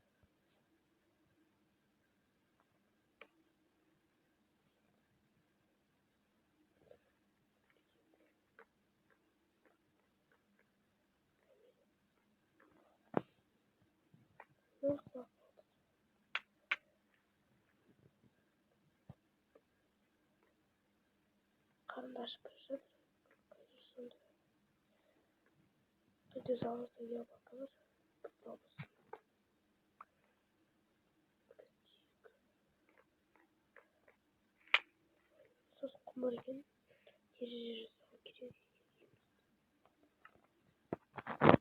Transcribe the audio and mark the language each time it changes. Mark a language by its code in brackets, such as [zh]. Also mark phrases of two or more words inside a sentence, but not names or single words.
[kk] Жоқ. Қарындаш бір жатыр. [ru] Тут золотое яблоко бар. [kk] Попробуй. Сосын құмыр екен. Терезе жасауға керек.